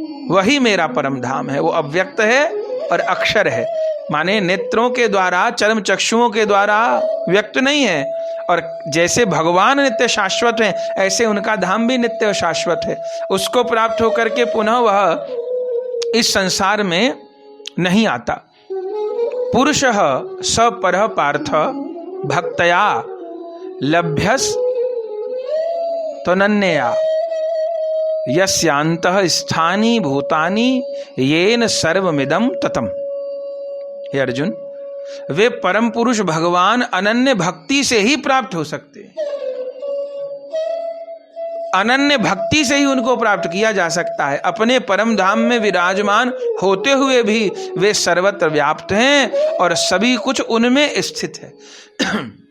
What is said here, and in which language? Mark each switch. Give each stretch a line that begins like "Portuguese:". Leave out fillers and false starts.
Hindi: वही मेरा परम धाम है। वो अव्यक्त है और अक्षर है, माने नेत्रों के द्वारा, चर्म चक्षुओं के द्वारा व्यक्त नहीं है। और जैसे भगवान नित्य शाश्वत हैं, ऐसे उनका धाम भी नित्य और शाश्वत है। उसको प्राप्त होकर के पुनः वह इस संसार में नहीं आता।
Sanskrit: पुरुषः स परः पार्थ भक्तया लभ्यस त्वनन्यया यस्यांतः स्थानी भूतानि येन सर्वमिदं ततम्।
Hindi: हे अर्जुन, वे परम पुरुष भगवान अनन्य भक्ति से ही प्राप्त हो सकते हैं। अनन्य भक्ति से ही उनको प्राप्त किया जा सकता है। अपने परम धाम में विराजमान होते हुए भी वे सर्वत्र व्याप्त हैं और सभी कुछ उनमें स्थित है।